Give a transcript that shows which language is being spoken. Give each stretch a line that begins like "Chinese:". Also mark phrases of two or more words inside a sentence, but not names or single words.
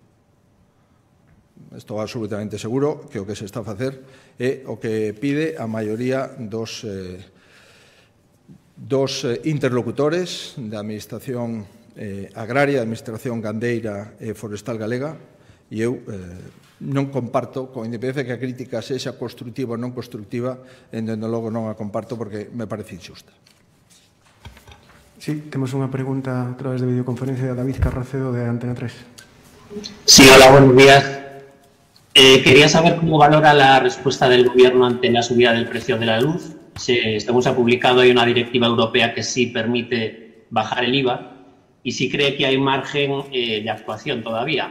Galician: Estou absolutamente seguro que o que se está a facer é o que pide a maioría dos interlocutores da Administración Agraria, da Administración Gandeira e Forestal Galega, e eu non comparto, con independencia que a crítica sexa constructiva ou non constructiva, dende logo non a comparto porque me parece injusta. Sí, temos unha pregunta a través de videoconferencia de David Carracedo de Antena 3.
Spanish: Sí, hola, buenos días. Quería saber cómo valora la respuesta del Gobierno ante la subida del precio de la luz según se ha publicado, hay una directiva europea que sí permite bajar el IVA y sí cree que hay margen de actuación todavía.